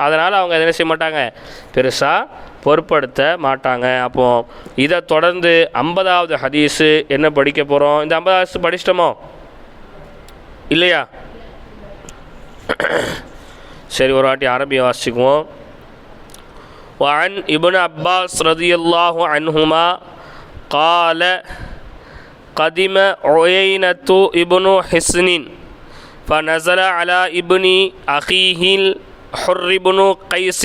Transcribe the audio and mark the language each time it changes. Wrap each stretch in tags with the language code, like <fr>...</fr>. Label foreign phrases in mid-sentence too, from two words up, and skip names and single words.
<ta>அதனால் அவங்க என்ன செய்ய மாட்டாங்க? பெருசாக பொருட்படுத்த மாட்டாங்க. அப்போது இதை தொடர்ந்து 50வது ஹதீஸு என்ன படிக்க போகிறோம்? இந்த 50வது ஹதீஸ் படிச்சிட்டோமோ இல்லையா? சரி, ஒரு வாட்டி அரபியை வாசிக்குவோம்.</ta> <ar>وعن ابن عباس رضي الله عنهما قال قدم عيينة ابن حصن فنزل على ابن أخيه الحر بن قيس</ar>